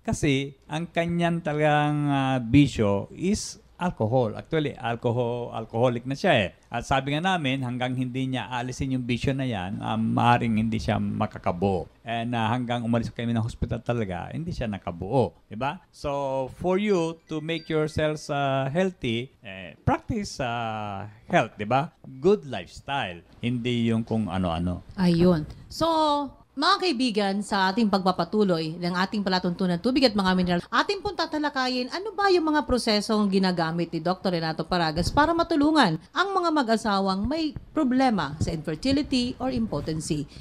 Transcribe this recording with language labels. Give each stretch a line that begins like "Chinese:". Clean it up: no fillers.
Filipino: Kasi ang kanyang talagang bisyo
English: is alcohol.
Filipino: Actually, alcoholic na siya eh. At sabi nga namin, hanggang hindi niya alisin yung bisyo na yan, maaaring hindi siya makakabuo. And hanggang umalis kami ng hospital talaga, hindi siya nakabuo. Diba?
English: So, for you to make yourselves healthy, practice health, diba? Good lifestyle.
Filipino: Hindi yung kung ano-ano. Ayun. So, mga kaibigan, sa ating pagpapatuloy ng ating palatuntunan tubig at mga mineral, ating pong tatalakayin ano ba yung mga prosesong ginagamit ni Dr. Renato Paragas para matulungan ang mga mag-asawang may problema sa infertility or impotency.